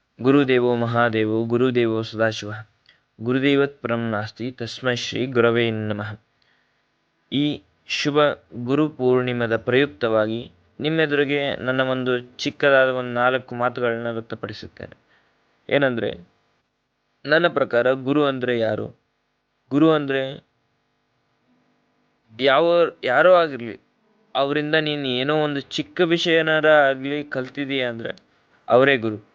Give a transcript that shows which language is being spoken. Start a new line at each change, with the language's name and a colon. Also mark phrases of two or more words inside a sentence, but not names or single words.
Sanskrit: ಗುರುದೇವೋ ಮಹಾದೇವೋ ಗುರುದೇವೋ ಸದಾಶಿವ ಗುರುದೇವತ್ ಪರಂ ನಾಸ್ತಿ ತಸ್ಮೈ ಶ್ರೀ ಗುರವೇ ನಮಃ.
Kannada: ಈ ಶುಭ ಗುರು ಪೂರ್ಣಿಮದ ಪ್ರಯುಕ್ತವಾಗಿ ನಿಮ್ಮೆದುರಿಗೆ ನನ್ನ ಒಂದು ಚಿಕ್ಕದಾದ ಒಂದು 4 ಮಾತುಗಳನ್ನ ವ್ಯಕ್ತಪಡಿಸುತ್ತೇನೆ. ಏನಂದರೆ, ನನ್ನ ಪ್ರಕಾರ ಗುರು ಅಂದರೆ ಯಾರು? ಗುರು ಅಂದರೆ ಯಾರೋ ಆಗಿರಲಿ, ಅವರಿಂದ ನೀನು ಏನೋ ಒಂದು ಚಿಕ್ಕ ವಿಷಯನಾರ ಆಗಲಿ ಕಲ್ತಿದೀಯ ಅಂದರೆ ಅವರೇ ಗುರು.